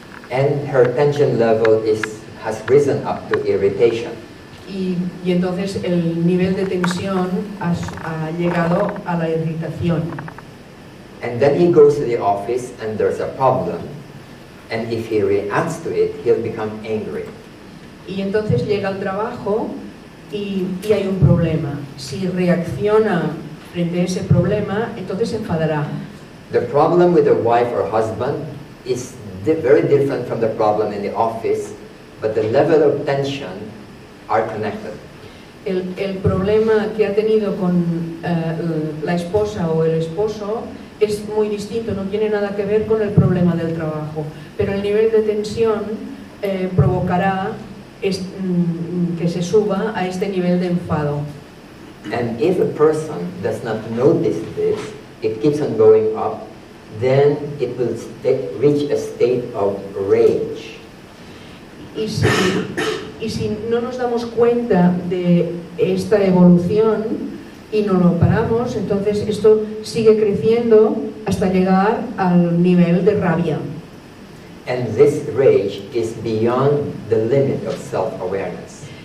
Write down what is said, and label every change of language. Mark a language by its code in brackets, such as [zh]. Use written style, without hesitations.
[en] And her tension level has risen up to irritation. [es] Y entonces el nivel de tensión ha llegado a la irritación. [en] And then he goes to the office and there's a problem, and if he reacts to it, he'll become angry. [es] Y entonces llega al trabajo y hay un problema. Si reacciona frente a ese problema, entonces se enfadará. [en] The problem with the wife or husband is very different from the problem in the office, but the level of tension are connected. [es] El problema que ha tenido con la esposa o el esposo es muy distinto, no tiene nada que ver con el problema del trabajo, pero el nivel de tensión provocará que se suba a este nivel de enfado. [en] And if a person does not notice this, it keeps on going up, then it will reach a state of rage. [es] Y si no nos damos cuenta de esta evolución y no lo paramos, entonces esto sigue creciendo hasta llegar al nivel de rabia. [en] And this rage is beyond the limit of self-awareness.